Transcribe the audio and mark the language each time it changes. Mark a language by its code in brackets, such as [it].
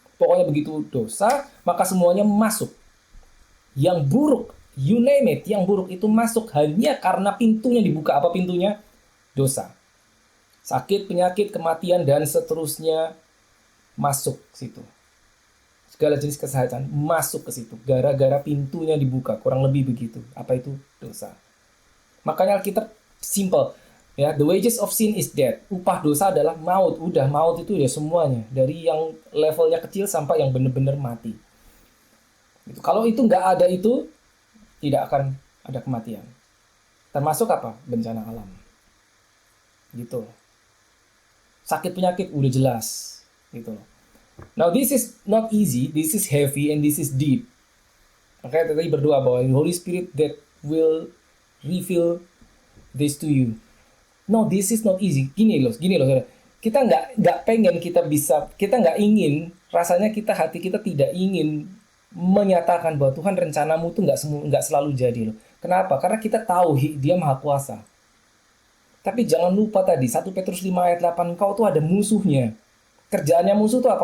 [id] Pokoknya begitu dosa, maka semuanya masuk. Yang buruk, [en] you name it, [id] yang buruk itu masuk hanya karena pintunya dibuka. Apa pintunya? Dosa. Sakit, penyakit, kematian, dan seterusnya masuk situ. Segala jenis kesehatan masuk ke situ gara-gara pintunya dibuka, kurang lebih begitu. Apa itu? Dosa. Makanya Alkitab [en] simple, ya, the wages of sin is death. [id] Upah dosa adalah maut. Udah, maut itu ya semuanya, dari yang levelnya kecil sampai yang benar-benar mati. Gitu. Kalau itu nggak ada, itu tidak akan ada kematian. Termasuk apa? Bencana alam. Gitu. Sakit penyakit udah jelas, gitu loh. [en] Now this is not easy, this is heavy, and this is deep. [id] Makanya tadi berdoa bahwa [en] the Holy Spirit that will reveal this to you. No, this is not easy. [id] Gini loh, saudara. Kita nggak ingin, rasanya hati kita tidak ingin menyatakan bahwa Tuhan rencanamu tuh nggak selalu jadi loh. Kenapa? Karena kita tahu Dia Maha Kuasa. Tapi jangan lupa tadi 1 Petrus 5 ayat 8, kau tuh ada musuhnya. Kerjaannya musuh itu apa?